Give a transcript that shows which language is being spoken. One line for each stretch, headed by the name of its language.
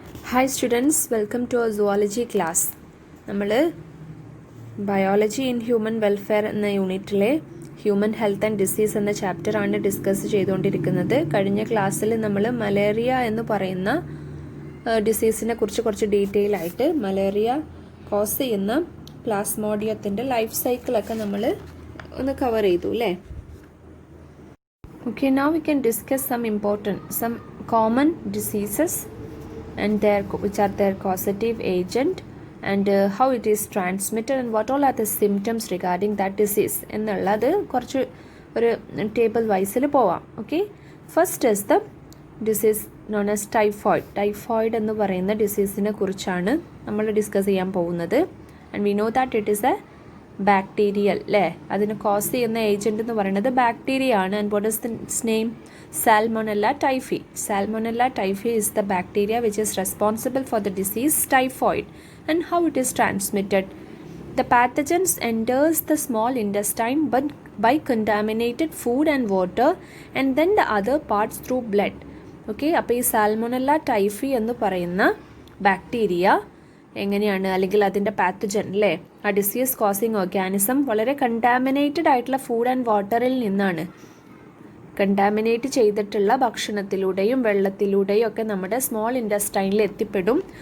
English: Hi students, welcome to our zoology class.
Malayalam: നമ്മൾ biology in human welfare എന്ന യൂണിറ്റിലെ human health and disease എന്ന ചാപ്റ്ററാണ് ഡിസ്കസ് ചെയ്തുകൊണ്ടിരിക്കുന്നത്. കഴിഞ്ഞ ക്ലാസ്സിൽ നമ്മൾ മലേറിയ എന്ന് പറയുന്ന ഡിസീസിനെ കുറിച്ച് കുറച്ച് ഡീറ്റെയിൽ ആയിട്ട് മലേറിയ കോസ് ചെയ്യുന്ന പ്ലാസ്മോഡിയത്തിൻ്റെ ലൈഫ് സൈക്കിളൊക്കെ നമ്മൾ ഒന്ന് കവർ ചെയ്തു അല്ലേ.
English: Okay, now we can discuss some common diseases and which are their causative agent and how it is transmitted and what all are the symptoms regarding that disease
Malayalam: എന്നുള്ളത് കുറച്ച് ഒരു table വൈസിൽ പോവാം. Okay,
English: first is the disease known as
Malayalam: typhoid എന്ന് പറയുന്ന ഡിസീസിനെ കുറിച്ചാണ് നമ്മൾ discuss ചെയ്യാൻ പോകുന്നത്.
English: and we know that it is a bacterial
Malayalam: അല്ലേ. അതിന് കോസ് ചെയ്യുന്ന ഏജൻറ്റ് എന്ന് പറയുന്നത് ബാക്ടീരിയ ആണ്.
English: And what is this name? Salmonella typhi. Salmonella typhi is the bacteria which is responsible for the disease typhoid. And how it is transmitted? The pathogens enters the small intestine but by contaminated food and water and then the other parts through blood.
Malayalam: Okay, അപ്പോൾ ഈ സാൽമോനെല്ല typhi എന്ന് പറയുന്ന bacteria എങ്ങനെയാണ്, അല്ലെങ്കിൽ അതിൻ്റെ pathogen അല്ലേ, ആ disease causing organism വളരെ കണ്ടാമിനേറ്റഡ് ആയിട്ടുള്ള ഫുഡ് ആൻഡ് വാട്ടറിൽ നിന്നാണ്, കണ്ടാമിനേറ്റ് ചെയ്തിട്ടുള്ള ഭക്ഷണത്തിലൂടെയും വെള്ളത്തിലൂടെയും ഒക്കെ നമ്മുടെ സ്മോൾ ഇൻറ്റസ്റ്റൈനിൽ എത്തിപ്പെടും.